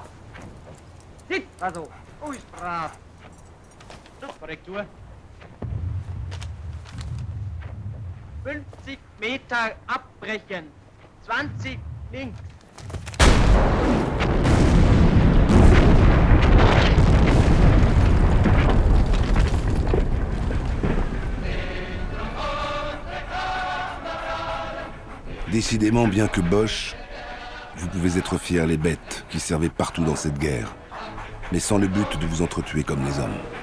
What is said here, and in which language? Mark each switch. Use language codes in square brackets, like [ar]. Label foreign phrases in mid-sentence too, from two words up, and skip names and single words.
[de] Sit, also, du ist brav. Schluss, Korrektur. 50 Meter abbrechen. 20 Links. [fr] Décidément, bien que Boche, vous pouvez être fiers les bêtes qui servaient partout dans cette guerre, mais sans le but de vous entretuer comme les hommes.